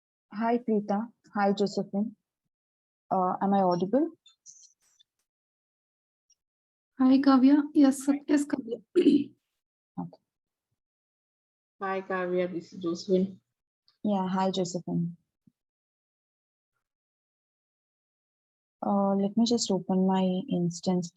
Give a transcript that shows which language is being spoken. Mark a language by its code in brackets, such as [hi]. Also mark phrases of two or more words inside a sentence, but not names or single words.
[en] Hi, Preeta. Hi, Josephine. Am I audible? Hi, Kavya. Yes, Kavya. Okay. Hi, Kavya. This is Josephine. Yeah, hi, Josephine. Let me just open my instance.